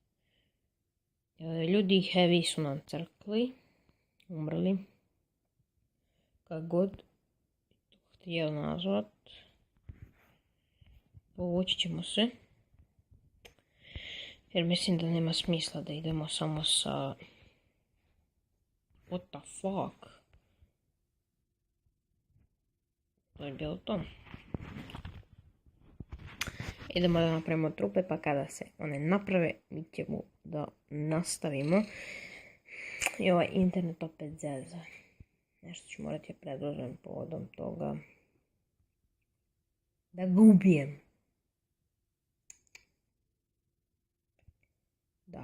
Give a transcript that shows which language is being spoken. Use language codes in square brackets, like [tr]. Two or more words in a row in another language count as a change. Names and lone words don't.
[sr] Ljudi heavy su nam crkli. Umrli. Kako god htio nazvat. Povući ćemo se. Jer mislim da nema smisla da idemo samo sa... [en] What the fuck? [sr] To je bilo to. Idemo da napravimo trupe, pa kada se one naprave, mi ćemo da nastavimo. I ovaj internet opet zeza. Nešto ću morati predložiti povodom toga. Da ga ubijem. Da.